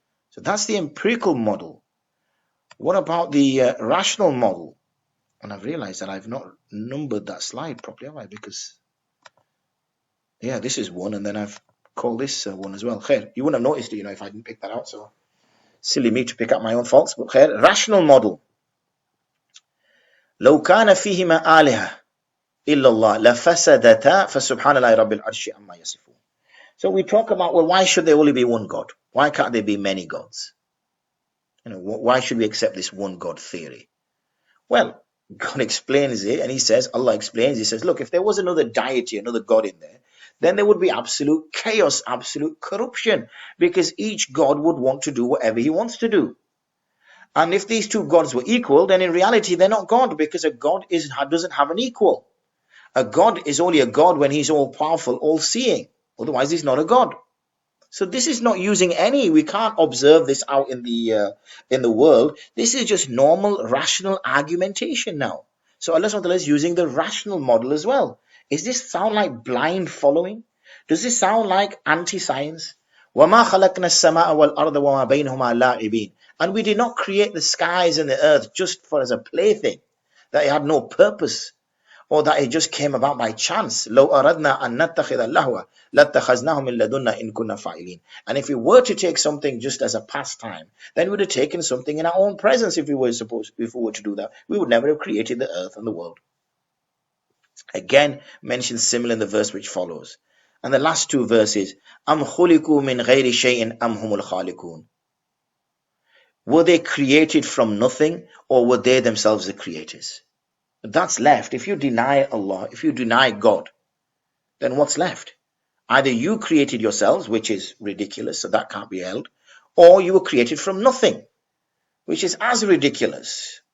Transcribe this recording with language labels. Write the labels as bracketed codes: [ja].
[en] So that's the empirical model. What about the rational model? And I've realized that I've not numbered that slide properly, have I? Because, this is one, and then I've called this one as well. Khair, you wouldn't have noticed it, if I didn't pick that out, so silly me to pick up my own faults. But khair, rational model. [ar] لو كان فيهما آلهة إلا الله لفسدتا فسبحان الله رب العرش عما يصفون. [en] So we talk about, well, why should there only be one God? Why can't there be many gods? Why should we accept this one God theory? Well, God explains it, and Allah explains, he says, look, if there was another deity, another God in there, then there would be absolute chaos, absolute corruption, because each God would want to do whatever he wants to do. And if these two gods were equal, then in reality they're not God, because a God doesn't have an equal. A God is only a God when he's all-powerful, all-seeing. Otherwise he's not a God. So this is not using we can't observe this out in the world. This is just normal, rational argumentation now. So Allah SWT is using the rational model as well. Does this sound like blind following? Does this sound like anti-science? [ar] وَمَا خَلَقْنَا السَّمَاءَ وَالْأَرْضَ وَمَا بَيْنَهُمَا لَاعِبِينَ. [en] And we did not create the skies and the earth just as a plaything, that it had no purpose, or that it just came about by chance. [ar] لو أردنا أن نتخذ اللهو لاتخذناه من لدنا إن كنا فاعلين. [en] And if we were to take something just as a pastime, then we would have taken something in our own presence. If we were to do that, we would never have created the earth and the world. Again, mentioned similar in the verse which follows. And the last two verses, [ar] أم خلقوا من غير شيء أم هم الخالقون. [en] Were they created from nothing, or were they themselves the creators? That's left. If you deny Allah, if you deny God, then what's left? Either you created yourselves, which is ridiculous, so that can't be held, or you were created from nothing, which is as ridiculous.